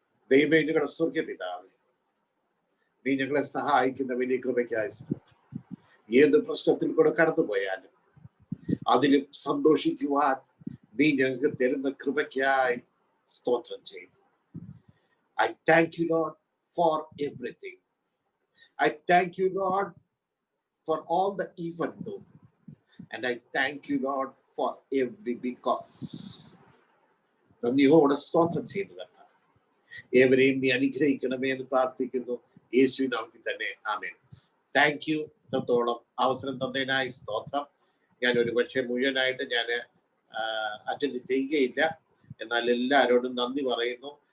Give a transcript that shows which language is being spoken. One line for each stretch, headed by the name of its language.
Malayalam: ദൈവമേ, ഞങ്ങളുടെ സ്വർഗ്ഗപിതാവേ, നീ ഞങ്ങളെ സഹായിക്കുന്ന വലിയ കൃപയ്ക്കായി ഏത് പ്രശ്നത്തിൽ കൂടെ കടന്നുപോയാലും അതിലും സന്തോഷിക്കുവാൻ നീ ഞങ്ങൾക്ക് തരുന്ന കൃപയ്ക്കായി സ്തോത്രം ചെയ്യുന്നു.
English: I thank you, Lord, for everything. I thank you, Lord, for all the even though. And I thank you, Lord, for every because.
Malayalam: നന്ദിയോടെ സ്തോത്രം ചെയ്യുന്നു. ഏവരെയും നീ അനുഗ്രഹിക്കണമേ എന്ന് പ്രാർത്ഥിക്കുന്നു, യേശു നാമത്തിൽ തന്നെ, ആമേൻ. Thank you. ഇത്രത്തോളം അവസരം തന്നതിനായി സ്തോത്രം. ഞാൻ ഒരു പക്ഷേ മുഴുവനായിട്ട് ഞാൻ അറ്റൻഡ് ചെയ്യുകയില്ല, എന്നാൽ എല്ലാവരോടും നന്ദി പറയുന്നു.